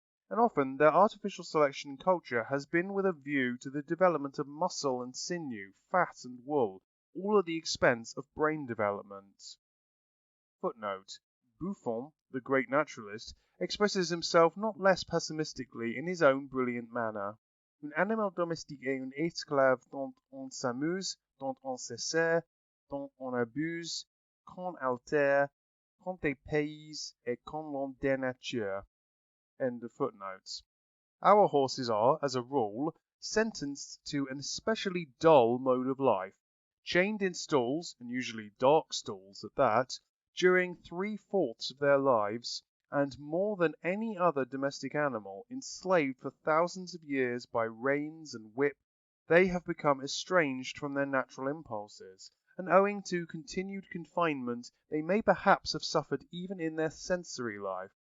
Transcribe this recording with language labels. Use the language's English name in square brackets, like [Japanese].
[English] And often their artificial selection in culture has been with a view to the development of muscle and sinew, fat and wool, all at the expense of brain development. Footnote: Buffon, the great naturalist, expresses himself not less pessimistically in his own brilliant manner. [French] Un animal domestique est un esclave dont on s'amuse, dont on se sert, dont on abuse, qu'on altère, qu'on dépayse et qu'on l'on dénature. [English] End of footnotes. Our horses are, as a rule, sentenced to an especially dull mode of life, chained in stalls, and usually dark stalls at that, during 3/4 of their lives, and more than any other domestic animal, enslaved for thousands of years by reins and whip, they have become estranged from their natural impulses, and owing to continued confinement they may perhaps have suffered even in their sensory life.